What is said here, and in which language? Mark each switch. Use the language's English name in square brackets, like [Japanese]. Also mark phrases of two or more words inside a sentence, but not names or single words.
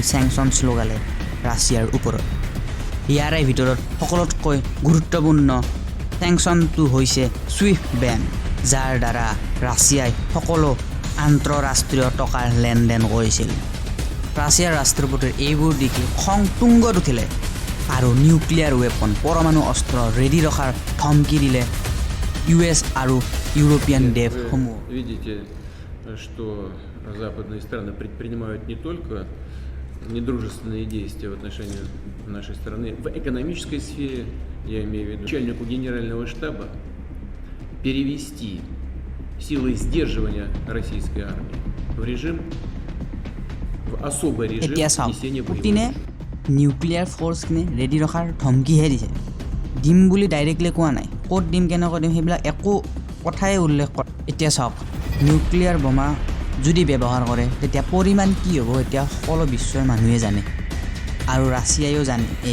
[Assamese] চেংচনছ লগালে ৰাছিয়াৰ ওপৰত ইয়াৰে ভিতৰত সকলোতকৈ গুৰুত্বপূৰ্ণ চেংচনটো হৈছে সুইফট বেন যাৰ দ্বাৰা ৰাছিয়াই সকলো আন্তঃৰাষ্ট্ৰীয় টকাৰ লেনদেন কৰিছিল ৰাছিয়াৰ ৰাষ্ট্ৰপতিৰ এইবোৰ দেখি খং তুংগত উঠিলে আৰু [English] nuclear weapon [Assamese] পৰমাণু অস্ত্ৰ ৰেডি ৰখাৰ ধমকি দিলে ইউএছ আৰু ইউৰোপীয়ান দেশসমূহ [Russian] что западные страны предпринимают не только недружественные действия в отношении нашей страны, в экономической сфере, я имею в виду, начальнику генерального штаба перевести силы сдерживания российской армии в режим, в особый режим несения боевых. [Assamese] নিউক্লিয়াৰ ফ'ৰ্চখিনি ৰেডি ৰখাৰ ধমকিহে দিছে দিম বুলি ডাইৰেক্টলি কোৱা নাই ক'ত দিম কেনেকৈ দিম সেইবিলাক একো কথাই উল্লেখ কৰে এতিয়া চাওক নিউক্লিয়াৰ বোমা যদি ব্যৱহাৰ কৰে তেতিয়া পৰিমাণ কি হ'ব এতিয়া সকলো বিশ্বৰ মানুহে জানে আৰু ৰাছিয়ায়ো জানে এই